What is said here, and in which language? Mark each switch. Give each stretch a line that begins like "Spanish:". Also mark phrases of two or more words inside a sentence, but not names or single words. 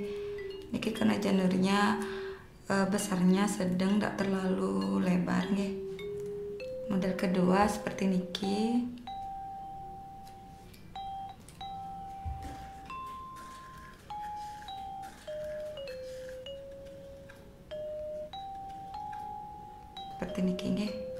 Indonesian: Niki karena janurnya besarnya sedang, tidak terlalu lebar nggih. Model kedua seperti niki. Seperti
Javanese: niki nggih.